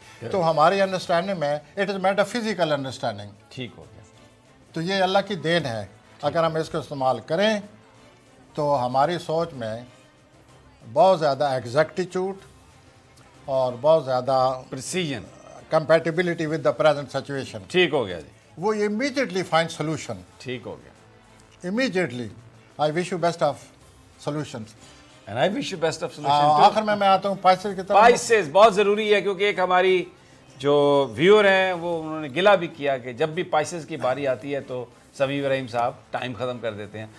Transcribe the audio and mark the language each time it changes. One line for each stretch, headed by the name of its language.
Urdu: تو ہماری
English: Understanding میں it is metaphysical understanding.
Urdu: ٹھیک ہو گیا. تو یہ اللہ کی دین ہے. اگر ہم اس کو استعمال کریں تو ہماری سوچ میں بہت زیادہ ایگزیکٹیچیوڈ اور بہت زیادہ
English: Precision, compatibility with the present situation.
Urdu: ٹھیک ہو گیا جی.
English: وہ immediately find solution.
Urdu: ٹھیک ہو گیا.
English: Immediately. I wish you best of solutions. And I wish you best of solution.
Urdu: آخر میں آتا ہوں پائسز کی طرف. پائسز بہت ضروری ہے، کیونکہ ایک ہماری جو ویور ہیں وہ انہوں نے گلا بھی کیا کہ جب بھی پائسز کی باری آتی ہے تو سمیع رحیم صاحب ٹائم ختم کر دیتے ہیں.